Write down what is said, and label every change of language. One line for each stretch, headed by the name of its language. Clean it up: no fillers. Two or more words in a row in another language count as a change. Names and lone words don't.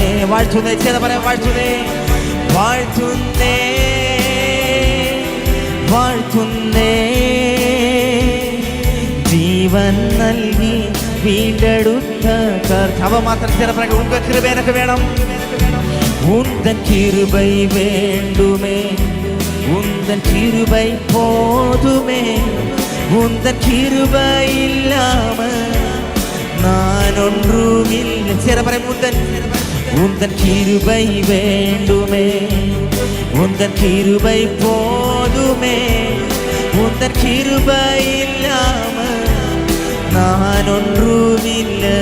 Malayalam: വാഴ്ത്തുന്നേ ചേർന്ന് പറയാം, വാഴ്ത്തുന്നേ വാഴ്ത്തുന്നേ വാഴ്ത്തുന്നേ ജീവൻ നൽകി വീണ്ടെടുത്ത കർത്താവ്. മാത്രം ചേർന്ന് പറയാം, ഉങ്ക കൃപ എനിക്ക് വേണം.
Tamil: உந்தன் கிருபை வேண்டுமே உந்தன் கிருபை போதுமே உந்தன் கிருபை இல்லாம நான் ஒன்றுமில்லை. சேர பரம் உந்தன் கிருபை வேண்டுமே உந்தன் கிருபை போதுமே உந்தன் கிருபை இல்லாம நான் ஒன்றுமில்லை.